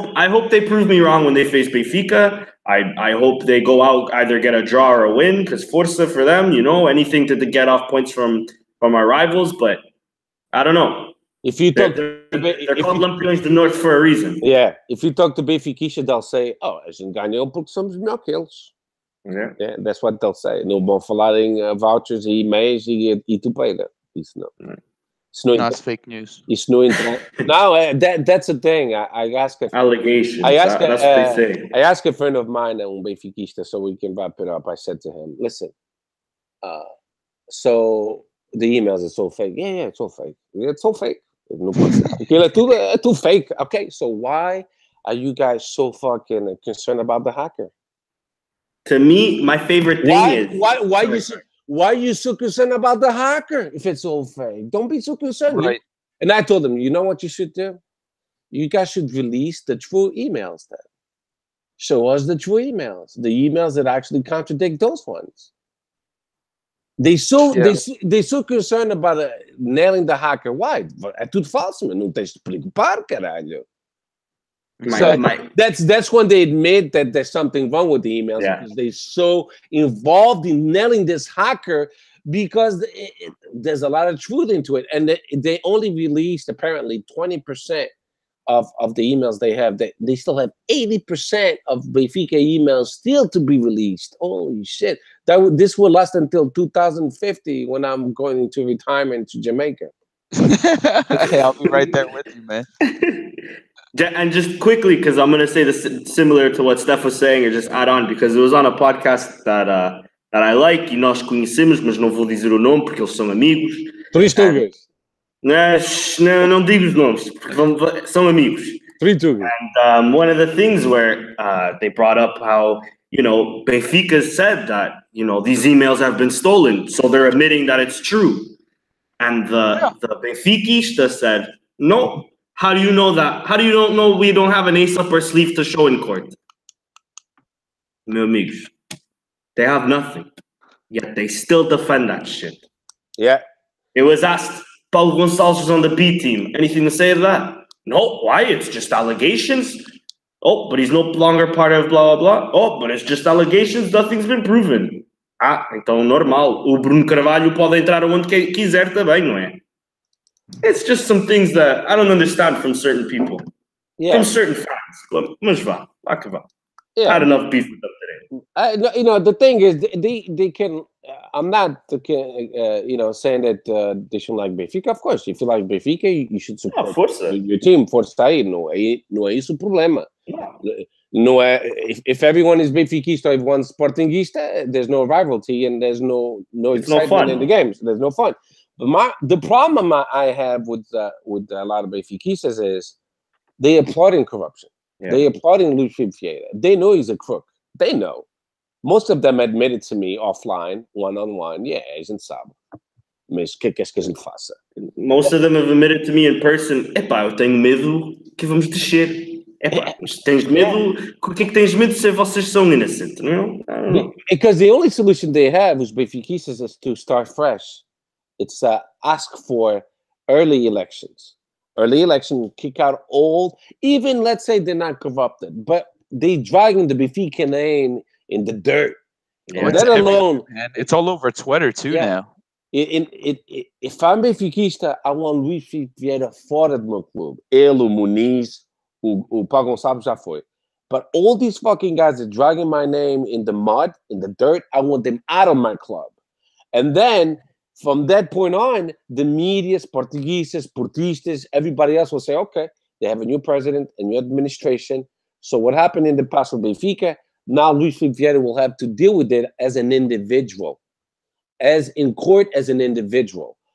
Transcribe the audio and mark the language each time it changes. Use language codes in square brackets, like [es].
[en] I hope they prove me wrong when they face Benfica. I hope they go out, either get a draw or a win, because Forza for them, anything to get off points from our rivals. But I don't know. If you talk, they're called Lampiões do Norte for a reason. Yeah, if you talk to Benfica, they'll say, [pt] "Oh, a gente ganhou porque somos melhor que eles." [en] Yeah, that's what they'll say. [pt] Não vão falar em vouchers e e-mails e tu pega. Isso não. [en] No, it's fake news. [pt] Isso não entra. [en] No, that's the thing. I ask allegations. That's what they say. I asked a friend of mine, Benfiquista, so we can wrap it up. I said to him, "Listen, so the emails are so fake. Yeah, it's all fake. It's all fake. [pt] Aquilo é tudo fake. [en] Okay, so why are you guys so fucking concerned about the hacker? To me, my favorite thing is why are you so concerned about the hacker if it's all fake? Don't be so concerned. Right. And I told them, you know what you should do? You guys should release the true emails then. Show us the true emails, the emails that actually contradict those ones. They so concerned about nailing the hacker. Why? [pt] É tudo falso, mas não tens de preocupar, caralho. [en] That's when they admit that there's something wrong with the emails, because they're so involved in nailing this hacker, because there's a lot of truth into it, and they only released apparently 20% of the emails they have. They still have 80% of Benfica emails still to be released. Holy shit! This will last until 2050 when I'm going into retirement to Jamaica. Hey, I'll be right there with you, man. And just quickly, because I'm going to say this similar to what Steph was saying, or just add on, because it was on a podcast that I like, [pt] e nós conhecemos, mas não vou dizer o nome porque eles são amigos. Três tugas. Não digo os nomes, porque são amigos. [en] Three tugas. And one of the things where they brought up how, Benfica said that, these emails have been stolen, so they're admitting that it's true. And the Benfiquista said, no. How do you know that? How do you don't know we don't have an ace up our sleeve to show in court? [pt] Meu amigos, [en] they have nothing, yet they still defend that shit. Yeah. It was asked, Paulo Gonçalves was on the B team. Anything to say to that? No. Why? It's just allegations. Oh, but he's no longer part of blah, blah, blah. Oh, but it's just allegations. Nothing's been proven. [pt] Então normal. O Bruno Carvalho pode entrar onde quiser também, não é? [en] It's just some things that I don't understand from certain people, from certain fans. [pt] Mas vá que vá. [en] I had enough beef with them today. The thing is, they can. I'm not, saying that they shouldn't like Benfica. Of course, if you like Benfica, you should support your team. [pt] Força aí, não é isso o problema. Não é, [en] if everyone is Benfiquista or everyone's Sportingista, there's no rivalry and there's no excitement in the games. There's no fun. But the problem I have with a lot of Benfiquistas is they applauding corruption. Yeah. They applauding Luis Vieira. They know he's a crook. They know. Most of them admitted to me offline, one-on-one, [pt] a gente sabe. Mas o que é que a gente faça? [en] Most of them have admitted to me in person, [pt] eu tenho medo que vamos descer. Tens medo? O que é que tens medo se vocês são innocent? [en] I don't know. Because the only solution they have with Benfiquistas is to start fresh. It's ask for early elections. Early election, kick out old, even let's say they're not corrupted, but they dragging the Benfica name in the dirt. Yeah, that alone, man. It's all over Twitter too now. If I'm Benfiquista, I want Luis Vieira [pt] fora do meu clube. Ele, o Muniz, o Paulo Gonçalves já foi. [en] But all these fucking guys are dragging my name in the mud, in the dirt. I want them out of my club. And then from that point on, the media, Portuguese, Sportistas, everybody else will say, okay, they have a new president, a new administration. So what happened in the past with Benfica, now Luis Filipe will have to deal with it as an individual, as in court as an individual.